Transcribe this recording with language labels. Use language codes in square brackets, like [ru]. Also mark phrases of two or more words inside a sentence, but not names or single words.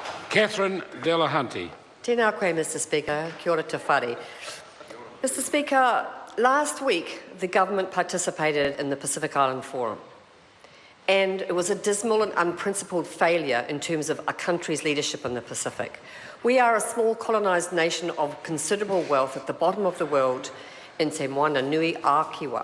[en] Catherine Delahunty. [mi] Tēnā koe, [en] Mr Speaker. [mi] Kia ora te whare. [en] Mr Speaker, last week the government participated in the Pacific Island Forum, and it was a dismal and unprincipled failure in terms of a country's leadership in the Pacific. We are a small colonised nation of considerable wealth at the bottom of the world in Te Moana Nui Ākiwa.